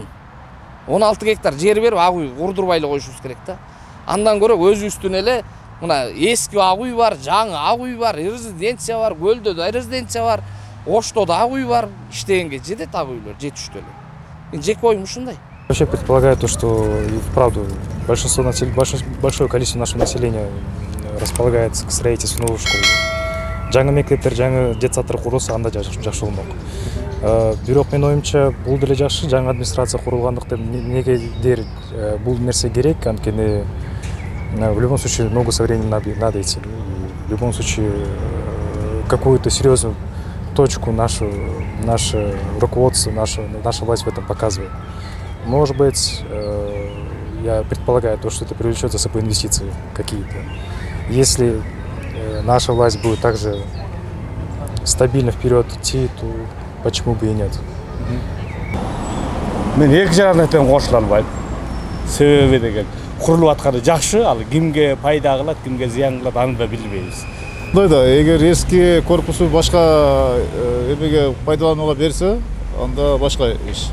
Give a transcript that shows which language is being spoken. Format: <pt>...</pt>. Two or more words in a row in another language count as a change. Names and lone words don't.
<ky>16 гектар жер берип ак үй курдурбай эле коюшубуз керек да. Андан көрө өзүбүздүн эле мына эски ак үй бар, жаңы ак үй бар, резиденция бар, Көлдө да резиденция бар, Ошто да ак үй бар. Иштегенге жетет ак үйлөр, жетиштүү эле. Мен жеке оюм ушундай.</ky> <ru>Вообще предполагаю то, что и вправду большое количество нашего населения располагается к строительству новых школ.</ru> <ky>Жаңы мектептер, жаңы детсадтар курулса анда жакшы болмок. Бирок менин оюмча бул деле жакшы, жаңы администрация курулгандыктан эмнегедир бул нерсе керек, анткени</ky> <ru>в любом случае много со временем надо идти. В любом случае какую-то серьезную точку наше руководство, наша власть в этом показывает. Может быть, я предполагаю, то, что это привлечет за собой инвестиции какие-то. Если наша власть будет также стабильно вперед идти, то почему бы и нет?</ru> <ky>Мен эки жагына тең кошула албайм. Себеби деген курулуп атканы жакшы, ал кимге пайда кылат, кимге зыян кылат, аны да билбейбиз. Да, эгер эски корпусу башка эмеге пайдаланууга берсе, анда башка иш.</ky>